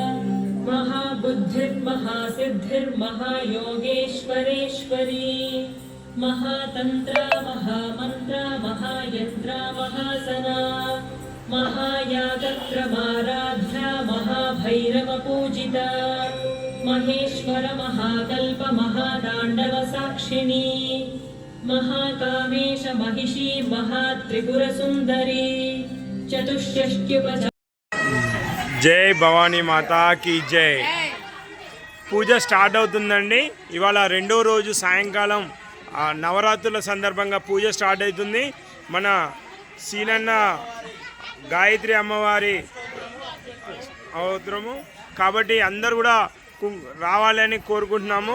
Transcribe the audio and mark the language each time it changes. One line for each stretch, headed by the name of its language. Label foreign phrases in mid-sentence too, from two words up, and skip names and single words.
Sanskrit: महाबुद्धिर्महासिद्धिर्महायोगेश्वरेश्वरी महातन्त्रा महामन्त्रा महायन्त्रा महासना महायागत्रमाराध्या महाभैरवपूजिता महेश्वर महाकल्प महाताण्डवसाक्षिणी महाकामेश महिषी महात्रिपुरसुन्दरी चतुष्षष्ट्युपच.
Hindi: जय भवानी माता की जय.
Telugu: పూజ స్టార్ట్ అవుతుందండి. ఇవాళ రెండో రోజు సాయంకాలం నవరాత్రుల సందర్భంగా పూజ స్టార్ట్ అవుతుంది. మన సీనన్న గాయత్రి అమ్మవారి అవసరము కాబట్టి అందరు కూడా రావాలని కోరుకుంటున్నాము.